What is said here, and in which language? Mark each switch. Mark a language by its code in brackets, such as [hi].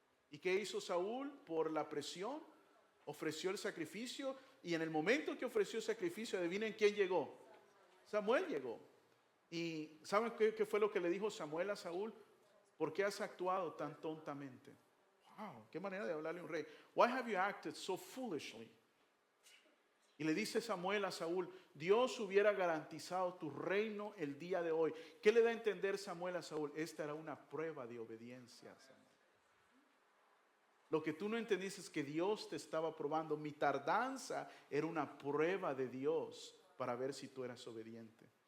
[es] ¿Y qué hizo Saúl? Por la presión ofreció el sacrificio, y en el momento que ofreció el sacrificio, adivinen quién llegó. Samuel llegó. ¿Y saben qué fue lo que le dijo Samuel a Saúl? ¿Por qué has actuado tan tontamente? Wow, qué manera de hablarle a un rey. [en] Why have you acted so foolishly? [es] Y le dice Samuel a Saúl: Dios hubiera garantizado tu reino el día de hoy. ¿Qué le da a entender Samuel a Saúl? Esta era una prueba de obediencia, Samuel. Lo que tú no entendiste es que Dios te estaba probando. Mi tardanza era una prueba de Dios para ver si tú eras obediente.